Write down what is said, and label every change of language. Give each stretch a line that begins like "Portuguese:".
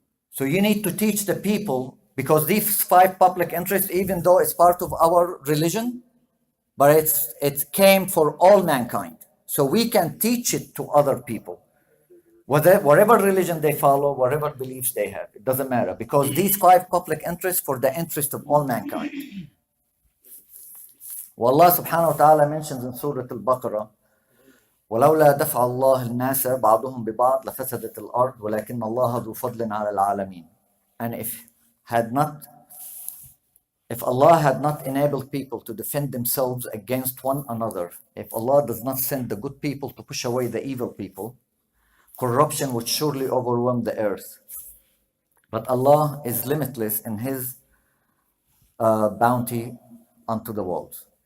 English: So you need to teach the people, because these 5 public interests, even though it's part of our religion, but it came for all mankind. So we can teach it to other people, whatever religion they follow, whatever beliefs they have. It doesn't matter, because these 5 public interests for the interest of all mankind.
Arabic: والله سبحانه وتعالى
English: mentions in Surah Al-Baqarah,
Arabic: ولولا دفع الله الناس بعضهم ببعض لفسدت الأرض ولكن الله ذو فضل على العالمين.
English: And if Allah had not enabled people to defend themselves against one another, if Allah does not send the good people to push away the evil people, corruption would surely overwhelm the earth. But Allah is limitless in His bounty unto the world.